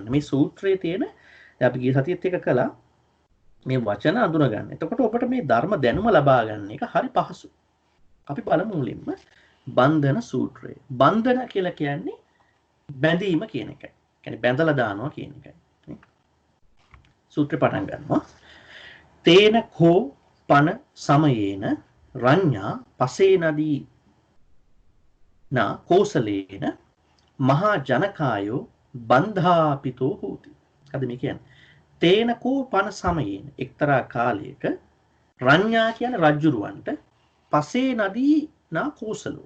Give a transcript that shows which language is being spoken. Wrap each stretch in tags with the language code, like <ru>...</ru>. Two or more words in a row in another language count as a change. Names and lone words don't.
<si>මේ සූත්‍රයේ තියෙන අපි ගිය සතියේත් එක කළා මේ වචන අඳුන ගන්න. එතකොට ඔබට මේ ධර්ම දැනුම ලබා ගන්න එක හරි පහසුයි. අපි බලමු මුලින්ම බන්ධන සූත්‍රය. බන්ධන කියලා කියන්නේ බැඳීම කියන එකයි. කියන්නේ බැඳලා දානවා කියන එකයි. සූත්‍රය පටන් ගන්නවා.</si> <pi>තේන කෝ පන සමයේන රඤ්ඤා පසේ නදී නා කෝසලේන මහා ජනකායෝ බන්ධාපිතෝ හෝති.</pi> <si>අද මේ කියන්නේ</si> <pi>තේන කෝ පන සමයේන</pi> <si>එක්තරා කාලයක රඤ්ඤා කියන්නේ රජුරවන්ට පසේ නදී නා කෝසලෝ.</si>